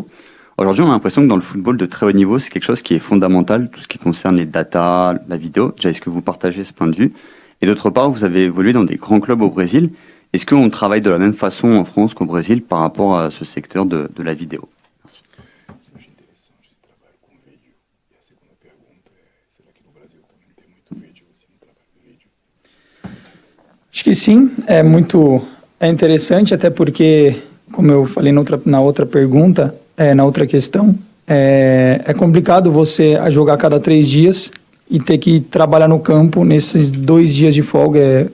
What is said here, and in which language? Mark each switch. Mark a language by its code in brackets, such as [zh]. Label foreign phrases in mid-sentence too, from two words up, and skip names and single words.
[fr] Aujourd'hui, on a l'impression que dans le football de très haut niveau, c'est quelque chose qui est fondamental, tout ce qui concerne les datas, la vidéo. Déjà, est-ce que vous partagez ce point de vue? Et d'autre part, vous avez évolué dans des grands clubs au Brésil. Est-ce qu'on travaille de la même façon en France qu'au Brésil par rapport à ce secteur de la vidéo? Merci. [pt] Acho que sim, é interessante, até porque, como eu falei na outra pergunta, na outra questão, é complicado você jogar a cada 3 dias e ter que trabalhar no campo nesses 2 dias de folga.